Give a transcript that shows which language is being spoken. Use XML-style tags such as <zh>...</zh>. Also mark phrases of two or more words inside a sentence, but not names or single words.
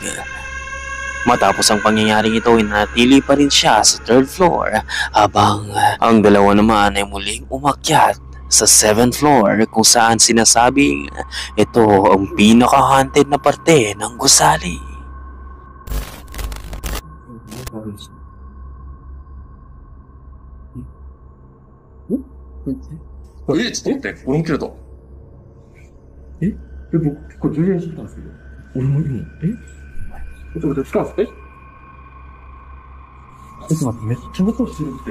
<tl>Matapos ang pangyayaring ito, nanatili pa rin siya sa 3rd floor habang ang dalawa naman ay muling umakyat sa 7th floor kung saan sinasabing ito ang pinaka-haunted na parte ng gusali.</tl> <ja>ちょっと待って、俺も切れた。僕、これ充電してたんですけど。俺も今、ちょっと待って、使うんです。ちょっと待って、めっちゃ音してるって。</ja>